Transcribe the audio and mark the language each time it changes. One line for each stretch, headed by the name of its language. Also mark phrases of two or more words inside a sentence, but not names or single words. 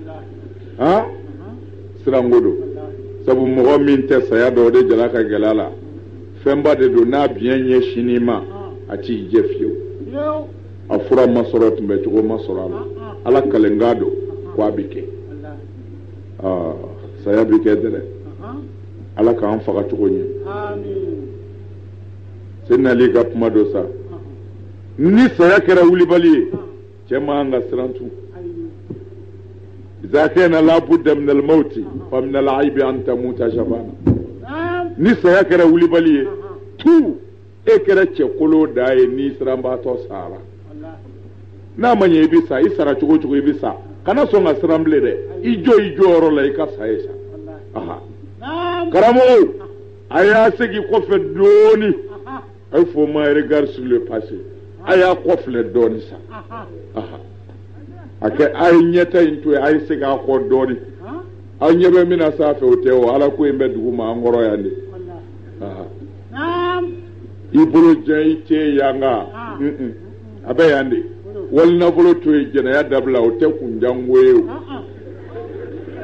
Bambara: siranko do sabu mɔgɔ min tɛ saya dɔ o de jala ka gɛlɛ a la fɛnba de don n'a biɲɛ ɲɛ sini ma a t'i jɛ fiyewu a fura ma sɔrɔ tun bɛ cogo ma sɔrɔ a la ala kalenkan don ko a bɛ kɛ saya bɛ kɛ dɛ ala k'an faga cogo ɲɛ sɛni ali ka kuma dɔ sa ni saya kɛra wulibali ye cɛ man ka siran tun
Arabic: إذا كان لابد من الموت فمن العيب أن تموت شبانا
Bambara: ni saya kɛra wulibali ye tu e kɛra cɛkolo da ye ni siranbaatɔ sara n'a ma ɲɛ i bɛ sa i sara cogo cogo i bɛ sa kana sɔn ka siran bilen dɛ i jɔyɔrɔ la i ka sa ye sa karamɔgɔw a y'a segin kɔfɛ dɔɔni a ye fɔ ma
French: regard sur le passé
Bambara: a y'a kɔfilɛ dɔɔni sa a kɛ a ye ɲɛta in to yen a ye segin a kɔ dɔɔni aw ɲɛ bɛ min na sanfɛ o tɛ o ala ko in bɛ dugu ma an kɔrɔ yan de i bolo jan i cɛ yan nka a bɛ yan de wali nafolo to yen jɛnɛya dabila o tɛ kunjango ye o